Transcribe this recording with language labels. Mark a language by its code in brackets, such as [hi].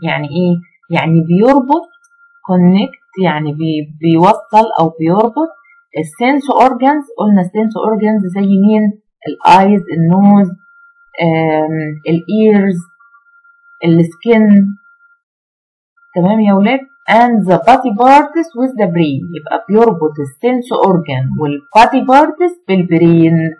[ar] يعني ايه؟ يعني بيربط connect يعني بيوصل او بيربط السنس اورجانز. قلنا السنس اورجانز زي مين؟ الايز، النوز، الايرز، السكن. تمام يا ولاد؟ [en] and the body parts with the brain. [ar] يبقى بيربط السنس اورجان والبادي بارتس بالبرين.